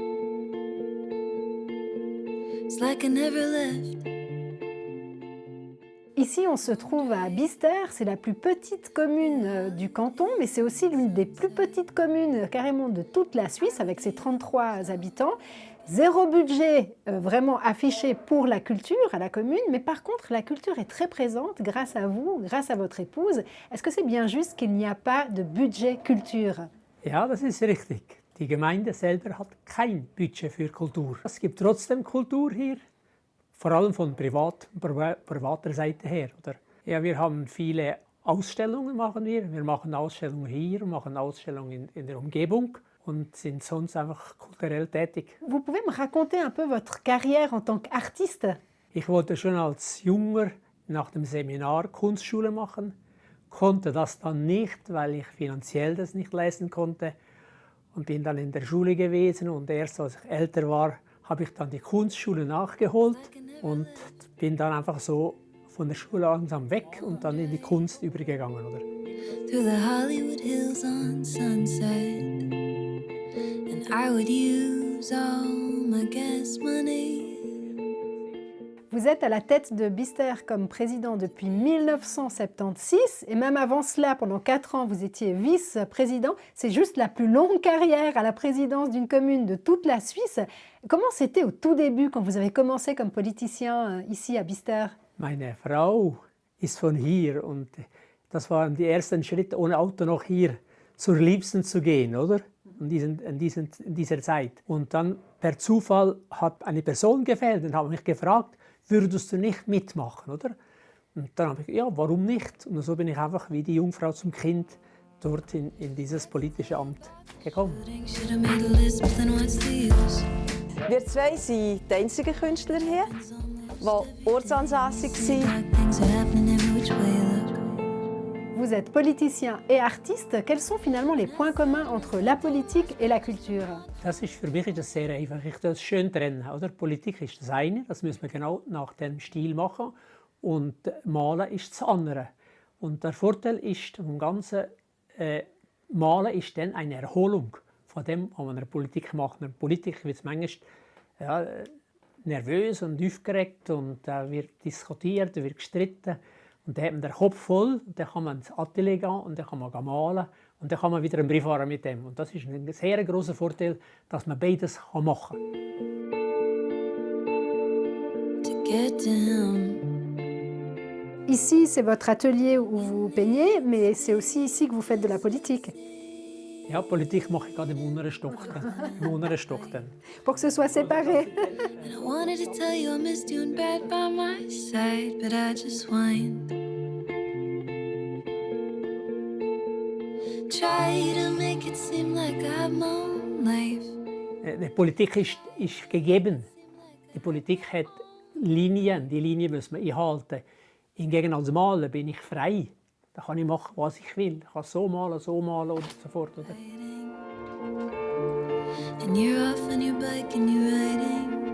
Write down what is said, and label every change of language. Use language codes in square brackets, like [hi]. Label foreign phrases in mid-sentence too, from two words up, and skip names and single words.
[en] It's like I never left. [fr] Ici, on se trouve à Bister, c'est la plus petite commune du canton, mais c'est aussi l'une des plus petites communes carrément de toute la Suisse, avec ses 33 habitants. Zéro budget vraiment affiché pour la culture à la commune, mais par contre, la culture est très présente grâce à vous, grâce à votre épouse. Est-ce que c'est bien juste qu'il n'y a pas de budget culture? [de] Ja, das ist richtig. Die Gemeinde selber hat kein Budget für Kultur. Es gibt trotzdem Kultur hier. Vor allem von privater Seite her. Oder? Ja, wir haben viele Ausstellungen machen wir. Wir machen Ausstellungen hier, machen Ausstellungen in der Umgebung und sind sonst einfach kulturell tätig. [fr] Vous pouvez me raconter un peu votre carrière en tant qu'artiste? [de] Ich wollte schon als Junger nach dem Seminar Kunstschule machen, konnte das dann nicht, weil ich finanziell das nicht leisten konnte und bin dann in der Schule gewesen und erst als ich älter war, habe ich dann die Kunstschule nachgeholt und bin dann einfach so von der Schule langsam weg und dann in die Kunst übergegangen. Oder? [en] Through the Hollywood Hills on Sunset, and I would use all my gas money. [fr] Vous êtes à la tête de Bister comme président depuis 1976 et même avant cela, pendant 4 ans, vous étiez vice-président. C'est juste la plus longue carrière à la présidence d'une commune de toute la Suisse. Comment c'était au tout début quand vous avez commencé comme politicien ici à Bister? [de] Meine Frau ist von hier und das waren die ersten Schritte, ohne Auto noch hier zur Liebsten zu gehen, oder? In dieser Zeit. Und dann per Zufall hat eine Person gefehlt und habe mich gefragt, würdest du nicht mitmachen, oder? Und dann habe ich, ja, warum nicht? Und so bin ich einfach wie die Jungfrau zum Kind dort in dieses politische Amt gekommen. Wir zwei sind die einzigen Künstler hier, die ortsansässig sind. [fr] Vous êtes politicien et artiste. Quels sont finalement les points communs entre la politique et la culture? [de] Für mich ist das sehr einfach. Ich das schön trennen. Oder? Politik ist das eine, das müssen wir genau nach dem Stil machen. Und Malen ist das andere. Und der Vorteil ist vom ganzen Malen ist dann eine Erholung von dem, was man in der Politik macht. In der Politik wird es manchmal nervös und aufgeregt und da wird diskutiert, wird gestritten. Und dann hat man den Kopf voll, und dann kann man ins Atelier gehen und dann kann man malen und dann kann man wieder einen Brief fahren mit dem. Und das ist ein sehr großer Vorteil, dass man beides machen kann. [fr] Ici, c'est votre atelier où vous peignez, mais c'est aussi ici que vous faites de la politique. [de] Ja, Politik mache ich gerade im unteren Stock. [fr] Pour que ce soit séparé. [en] And I wanted to tell you I missed you in bed by my side, but I just whined. Try to make it seem like I have my own life. [de] Die Politik ist gegeben. Die Politik hat Linien, die Linien muss man einhalten. Hingegen als Maler bin ich frei. Da kann ich machen, was ich will. Ich kann so malen und so fort. Oder? [en] And you're off on your bike and you're riding.